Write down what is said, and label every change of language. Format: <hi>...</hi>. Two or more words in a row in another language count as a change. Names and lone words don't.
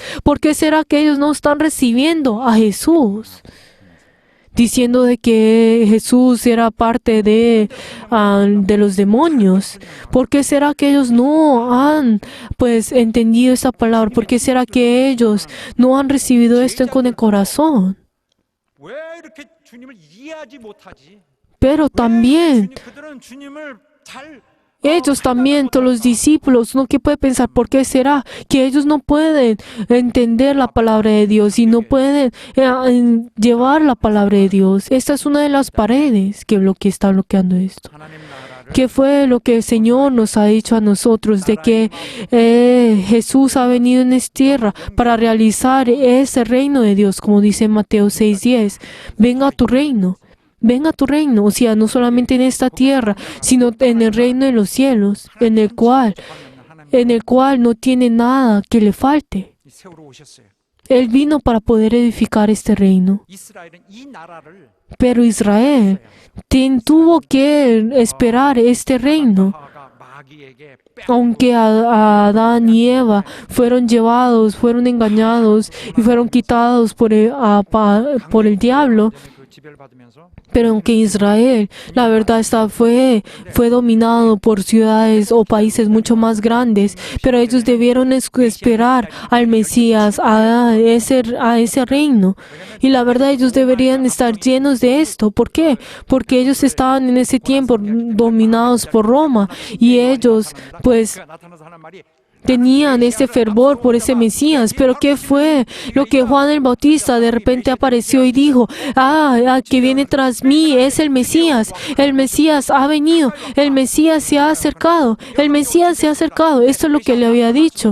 <es>¿Por qué será que ellos no están recibiendo a Jesús? Diciendo de que Jesús era parte de los demonios. ¿Por qué será que ellos no han, pues, entendido esa palabra? ¿Por qué será que ellos no han recibido esto con el corazón?</es> <ko>왜 이렇게 주님을 이해하지 못하지?</ko> <es>Pero también</es> <ko>그들은 주님을 잘</ko> <es>ellos también, todos los discípulos, uno que puede pensar, ¿por qué será que ellos no pueden entender la palabra de Dios y no pueden llevar la palabra de Dios? Esta es una de las paredes que está bloqueando esto.</es> <ko>하나님 나라를</ko> <es>¿Qué fue lo que el Señor nos ha dicho a nosotros? De que Jesús ha venido en esta tierra para realizar ese reino de Dios, como dice Mateo 6:10. Venga a tu reino. Venga a tu reino, o sea, no solamente en esta tierra, sino en el reino de los cielos, en el cual no tiene nada que le falte.</es> <ko>세우러 오셨어요.</ko> <es>Él vino para poder edificar este reino.</es> <ko>이스라엘은 이 나라를</ko> <es>Pero Israel tuvo que esperar este reino.</es> <ko>하가 마귀에게</ko> <es>Aunque Adán y Eva fueron engañados y fueron quitados por el diablo,</es> <ko>그 지배를 받으면서</ko> <es>pero aunque Israel, la verdad fue dominado por ciudades o países mucho más grandes, pero ellos debieron esperar al Mesías, a ese reino. Y la verdad ellos deberían estar llenos de esto. ¿Por qué? Porque ellos estaban en ese tiempo dominados por Roma y ellos, pues,</es> <ko>나타나서 하는 말이</ko> <es>tenían ese fervor por ese Mesías. Pero ¿qué fue lo que Juan el Bautista de repente apareció y dijo? Que viene tras mí es el Mesías ha venido, el Mesías se ha acercado, esto es lo que le había dicho.</es>